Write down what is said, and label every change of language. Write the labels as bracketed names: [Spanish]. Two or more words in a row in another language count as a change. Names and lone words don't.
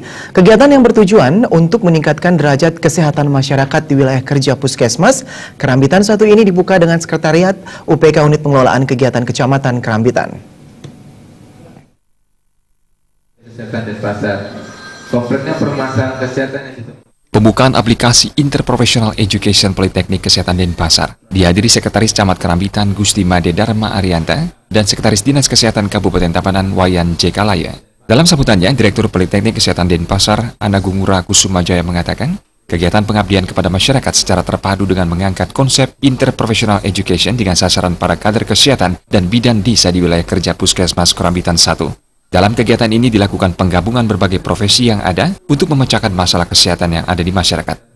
[Indonesian] Kegiatan yang bertujuan untuk meningkatkan derajat kesehatan masyarakat di wilayah kerja Puskesmas Kerambitan 1 ini dibuka dengan Sekretariat UPK Unit Pengelolaan Kegiatan Kecamatan Kerambitan. Kesehatan Denpasar, konkretnya permasalahan kesehatan yang Pembukaan aplikasi Interprofessional Education Politeknik Kesehatan Denpasar dihadiri Sekretaris Camat Kerambitan Gusti Made Dharma Arianta dan Sekretaris Dinas Kesehatan Kabupaten Tabanan Wayan J. Kalaya. Dalam sambutannya, Direktur Politeknik Kesehatan Denpasar Ana Gungura Kusumajaya mengatakan, kegiatan pengabdian kepada masyarakat secara terpadu dengan mengangkat konsep Interprofessional Education dengan sasaran para kader kesehatan dan bidan desa di wilayah kerja Puskesmas Kerambitan 1. Dalam kegiatan ini dilakukan penggabungan berbagai profesi yang ada untuk memecahkan masalah kesehatan yang ada di masyarakat.